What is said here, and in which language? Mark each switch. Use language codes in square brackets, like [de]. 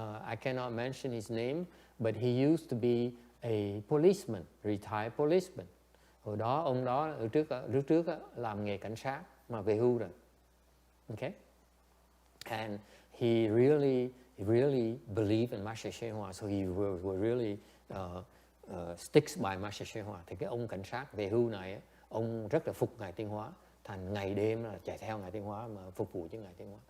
[en] I cannot mention his name, but he used to be a policeman, retired policeman. [vi] Hồi đó ông đó lúc trước làm nghề cảnh sát mà về hưu rồi. [en] Okay? And he really believed in Master Hsien Hoa, so he was really sticks by Master Shen Hoa. [vi] Thì cái ông cảnh sát về hưu này, ông rất là phục Ngài Tiên Hóa, thành ngày đêm là chạy theo Ngài Tiên Hóa mà phục vụ cho Ngài Tiên Hóa.